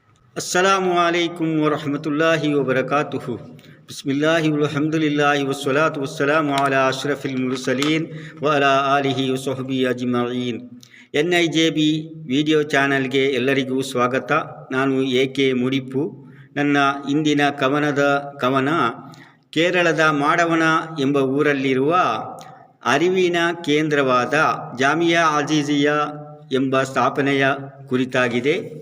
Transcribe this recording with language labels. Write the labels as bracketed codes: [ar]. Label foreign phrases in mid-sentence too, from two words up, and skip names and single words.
[ar] السلام عليكم ورحمة الله وبركاته. بسم الله والحمد لله والصلاة والسلام على أشرف المرسلين وعلى آله وصحبه أجمعين. [kn] NIJB ವಿಡಿಯೋ ಚಾನಲ್ಗೆ ಎಲ್ಲರಿಗೂ ಸ್ವಾಗತ. ನಾನು AK ಮುಡಿಪು. ನನ್ನ ಇಂದಿನ ಕವನ ಕೇರಳದ ಮಾಡವನ ಎಂಬ ಊರಲ್ಲಿರುವ ಅರಿವಿನ ಕೇಂದ್ರವಾದ ಜಾಮಿಯಾ ಅಜೀಜಿಯಾ ಎಂಬ ಸ್ಥಾಪನೆಯ ಕುರಿತಾಗಿದೆ.